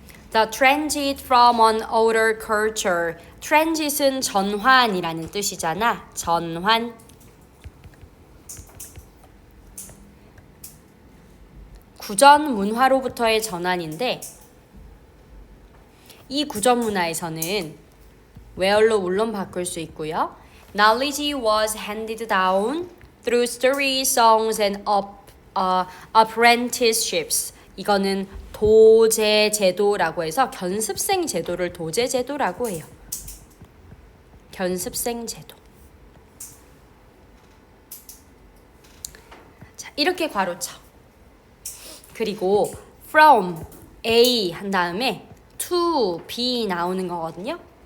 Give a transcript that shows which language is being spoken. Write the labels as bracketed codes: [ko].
[en] The transit from an older culture. [ko] transit은 전환이라는 뜻이잖아. 전환. 구전 문화로부터의 전환인데 이 구전 문화에서는 where로 물론 바꿀 수 있고요. [en] Knowledge was handed down through stories, songs, and apprenticeships. [ko] 이거는 도제 제도라고 해서 견습생 제도를 도제 제도라고 해요. 견습생 제도. 자, 이렇게 괄호쳐. 그리고 [en] from A [ko] 한 다음에 [en] to B [ko] 나오는 거거든요.